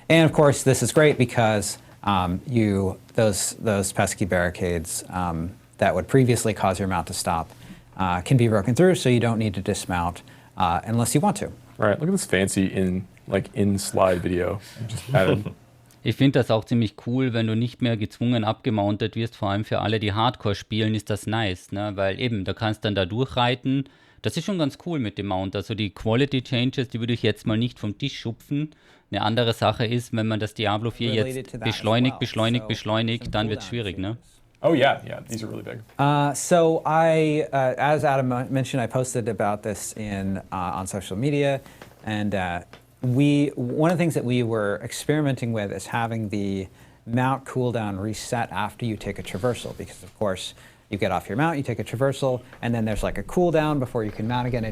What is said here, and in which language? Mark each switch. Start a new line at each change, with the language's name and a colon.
English: And of course, this is great because those pesky barricades that would previously cause your mount to stop can be broken through, so you don't need to dismount unless you want to. Right. Look at this fancy in-slide video. Just added.
German: Ich finde das auch ziemlich cool, wenn du nicht mehr gezwungen abgemountet wirst, vor allem für alle, die Hardcore spielen, ist das nice, ne? Weil eben, da kannst dann da durchreiten. Das ist schon ganz cool mit dem Mount. Also die Quality Changes, die würde ich jetzt mal nicht vom Tisch schupfen. Eine andere Sache ist, wenn man das Diablo 4 jetzt beschleunigt, dann wird es schwierig, ne?
English: Oh yeah, these are really big. So I, as Adam mentioned, I posted about this on social media, and one of the things that we were experimenting with is having the mount cooldown reset after you take a traversal, because of course you get off your mount, you take a traversal, and then there's a cooldown before you can mount again.